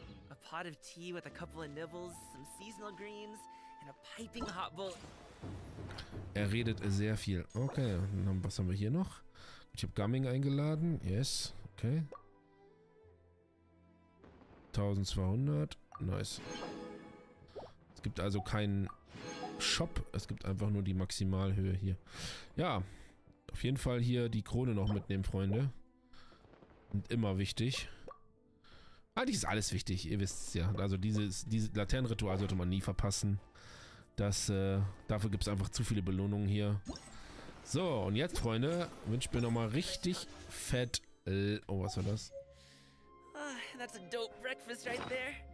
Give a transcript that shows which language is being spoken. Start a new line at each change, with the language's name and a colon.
English: A pot of tea with a couple of nibbles, some seasonal greens, and a piping hot bowl.
German: Er redet sehr viel. Okay. Und dann, was haben wir hier noch? Ich habe Gumming eingeladen.
English: Yes.
German: Okay. 1200.
English: Nice.
German: Es gibt also keinen Shop. Es gibt einfach nur die Maximalhöhe hier. Ja. Auf jeden Fall hier die Krone noch mitnehmen, Freunde. Und immer wichtig. Eigentlich ist alles wichtig, ihr wisst es ja. Also dieses Laternenritual sollte man nie verpassen. Dafür gibt es einfach zu viele Belohnungen hier. So, und jetzt, Freunde, wünsche ich mir nochmal richtig fett... Oh, was war das?
English: That's a dope breakfast right there.